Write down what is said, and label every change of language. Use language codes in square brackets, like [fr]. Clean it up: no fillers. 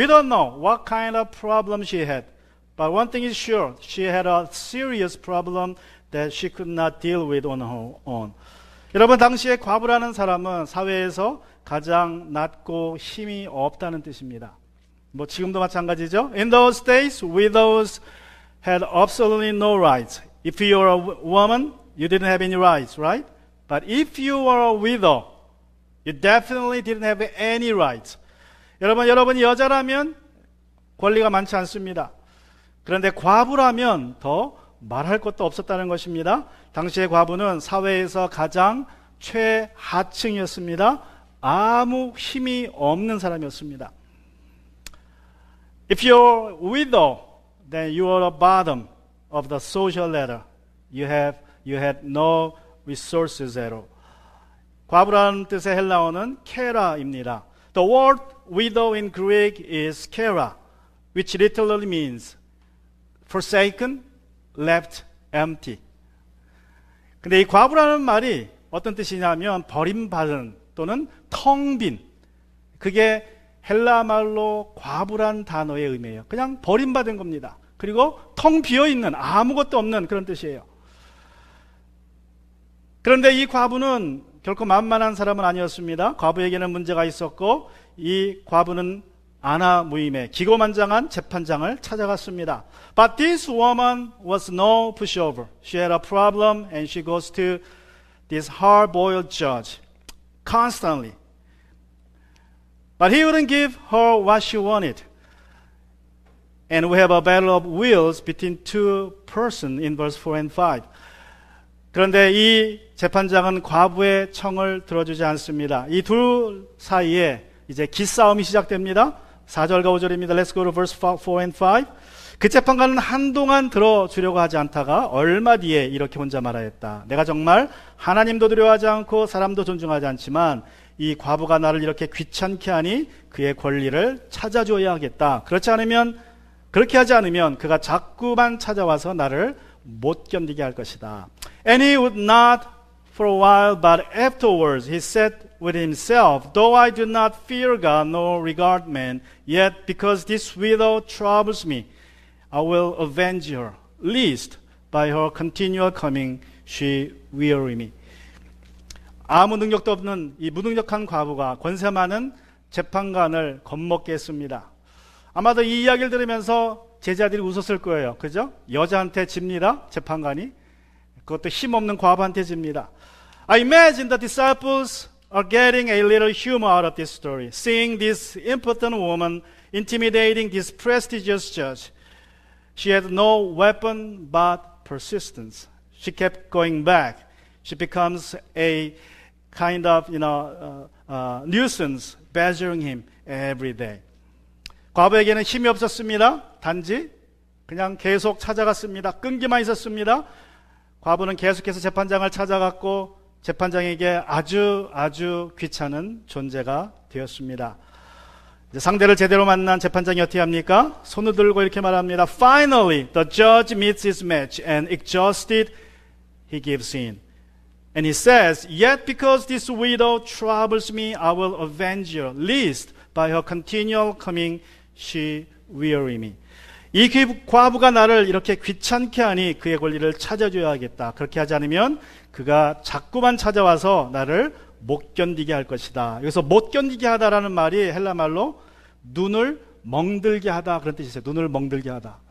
[en] We don't know what kind of problem she had. But one thing is sure, she had a serious problem that she could not deal with on her own. [ko] 여러분, 당시에 과부라는 사람은 사회에서 가장 낮고 힘이 없다는 뜻입니다. 뭐 지금도 마찬가지죠. [en] In those days, widows had absolutely no rights. If you were a woman, you didn't have any rights, right? But if you were a widow, you definitely didn't have any rights. [ko] 여러분이 여자라면 권리가 많지 않습니다. 그런데 과부라면 더 말할 것도 없었다는 것입니다. 당시의 과부는 사회에서 가장 최하층이었습니다. 아무 힘이 없는 사람이었습니다. [en] If you're widow, then you are the bottom of the social ladder. You had no resources at all. [ko] 과부라는 뜻의 헬라어는 케라입니다. [en] The word widow in Greek is kera, which literally means forsaken, left empty. [ko] 근데 이 과부라는 말이 어떤 뜻이냐면 버림받은 또는 텅 빈. 그게 헬라 말로 과부란 단어의 의미예요. 그냥 버림받은 겁니다. 그리고 텅 비어있는 아무것도 없는 그런 뜻이에요. 그런데 이 과부는 결코 만만한 사람은 아니었습니다. 과부에게는 문제가 있었고 이 과부는 아나무임의 기고만장한 재판장을 찾아갔습니다. [en] But this woman was no pushover. She had a problem and she goes to this hard-boiled judge constantly. But he wouldn't give her what she wanted. And we have a battle of wills between two persons in verse 4 and 5. [ko] 그런데 이 재판장은 과부의 청을 들어주지 않습니다. 이 둘 사이에 이제 기싸움이 시작됩니다. 4절과 5절입니다. [en] Let's go to verse 4 and 5. [ko] 그 재판관은 한동안 들어주려고 하지 않다가 얼마 뒤에 이렇게 혼자 말하였다. 내가 정말 하나님도 두려워하지 않고 사람도 존중하지 않지만 이 과부가 나를 이렇게 귀찮게 하니 그의 권리를 찾아줘야 하겠다. 그렇게 하지 않으면 그가 자꾸만 찾아와서 나를 못 견디게 할 것이다. [en] And he would not for a while, but afterwards he said with himself, though I do not fear God nor regard man, yet because this widow troubles me, I will avenge her, lest by her continual coming she weary me. [ko] 아무 능력도 없는 이 무능력한 과부가 권세 많은 재판관을 겁먹게 했습니다. 아마도 이 이야기를 들으면서 제자들이 웃었을 거예요. 그죠? 여자한테 집니다. 재판관이. 그것도 힘없는 과부한테 집니다. [en] I imagine the disciples are getting a little humor out of this story, seeing this impotent woman intimidating this prestigious judge. She had no weapon but persistence. She kept going back. She becomes a kind of, nuisance, badgering him every day. [ko] 과부에게는 힘이 없었습니다. 단지 그냥 계속 찾아갔습니다. 끈기만 있었습니다. 과부는 계속해서 재판장을 찾아갔고 재판장에게 아주 귀찮은 존재가 되었습니다. 이제 상대를 제대로 만난 재판장이 어떻게 합니까? 손을 들고 이렇게 말합니다. [en] Finally, the judge meets his match and exhausted, he gives in. And he says, yet because this widow troubles me, I will avenge her, lest by her continual coming she weary me. [ko] 이 과부가 나를 이렇게 귀찮게 하니 그의 권리를 찾아줘야겠다. 그렇게 하지 않으면 그가 자꾸만 찾아와서 나를 못 견디게 할 것이다. 여기서 못 견디게 하다라는 말이 헬라 말로 눈을 멍들게 하다 그런 뜻이 있어요. 눈을 멍들게 하다.